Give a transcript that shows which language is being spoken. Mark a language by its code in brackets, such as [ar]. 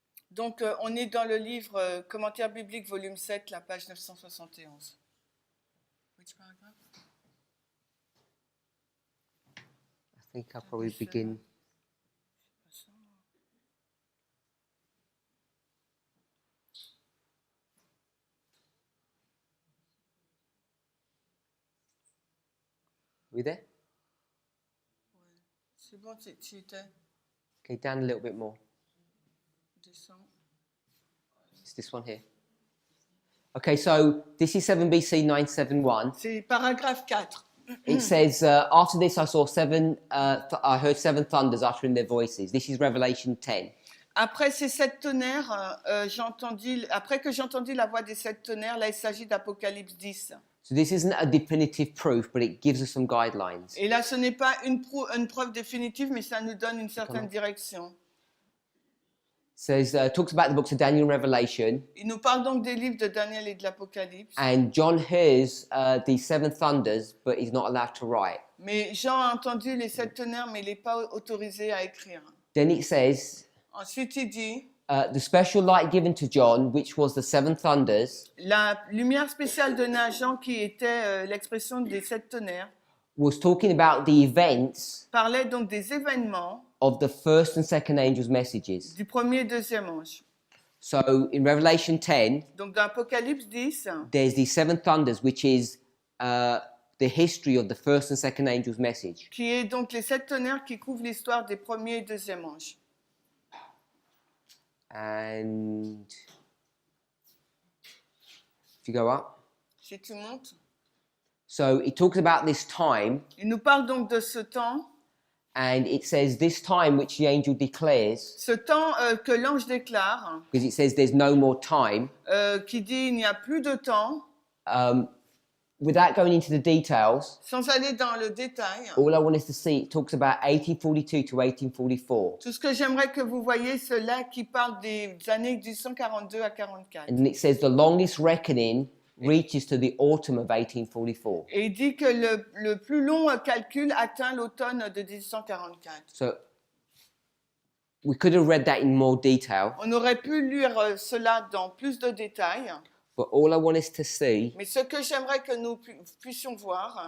[fr] Donc, on est dans le livre Commentaire biblique, volume 7, la page 971. [en] Which paragraph? I think I'll probably begin. Are we there? [fr] C'est bon, tu étais. [en] Okay, down a little bit more. [fr] Descends. [en] It's this one here. Okay, so this is 7 BC 971. [fr] C'est paragraphe 4. [en] It says, after this I saw I heard seven thunders uttering their voices. This is Revelation 10. [fr] Après ces 7 tonnerres, après que j'ai entendu la voix des 7 tonnerres, là il s'agit d'Apocalypse 10. [en] So this isn't a definitive proof, but it gives us some guidelines. [fr] Et là ce n'est pas une preuve définitive, mais ça nous donne une certaine direction. [en] Says talks about the books of Daniel and Revelation, [fr] Il nous parle donc des livres de Daniel et de l'Apocalypse. [en] and John hears the 7 thunders, but he's not allowed to write. [fr] Mais Jean a entendu les 7 tonnerres, mais il n'est pas autorisé à écrire. [en] Then it says [fr] Ensuite il dit, [en] the special light given to John, which was the 7 thunders, [fr] la lumière spéciale donnée à Jean, qui était l'expression des 7 tonnerres, [en] was talking about the events [fr] parlait donc des événements [en] of the first and second angels' messages. [fr] du premier et deuxième ange. [en] So in Revelation 10, [fr] Donc dans Apocalypse 10, [en] there's the 7 thunders, which is the history of the first and second angels' message. [fr] qui est donc les 7 tonnerres qui couvrent l'histoire des premiers et deuxième anges. [en] And if you go up, [fr] Si tu montes, [en] so it talks about this time, [fr] il nous parle donc de ce temps, [en] and it says this time which the angel declares, [fr] ce temps que l'ange déclare, [en] because it says there's no more time. [fr] qui dit il n'y a plus de temps, [en] Without going into the details, [fr] sans aller dans le détail. [en] all I want us to see, it talks about 1842 to 1844. [fr] Tout ce que j'aimerais que vous voyez, c'est là qui parle des années 1842 à 44. [en] And it says the longest reckoning reaches to the autumn of 1844. [fr] Et il dit que le plus long calcul atteint l'automne de 1844. [en] So we could have read that in more detail, [fr] On aurait pu lire cela dans plus de détails, [en] but all I want us to see [fr] mais ce que j'aimerais que nous puissions voir,